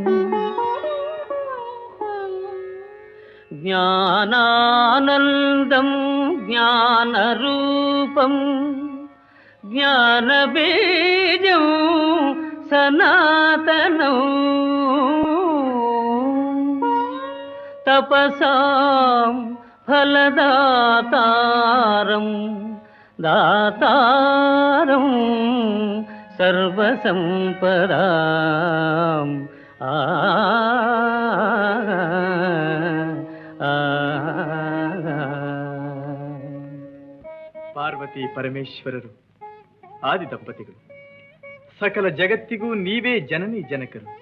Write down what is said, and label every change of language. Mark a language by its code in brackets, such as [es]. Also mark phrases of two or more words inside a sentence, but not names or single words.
[sa] ज्ञानानन्दं ज्ञानरूपं ज्ञानबीजं सनातनं तपसां फलदातारं दातारं सर्वसम्पदां [kn] ಪಾರ್ವತಿ ಪರಮೇಶ್ವರರು ಆದಿ ದಂಪತಿಗಳು ಸಕಲ ಜಗತ್ತಿಗೂ ನೀವೇ ಜನನಿ ಜನಕರು.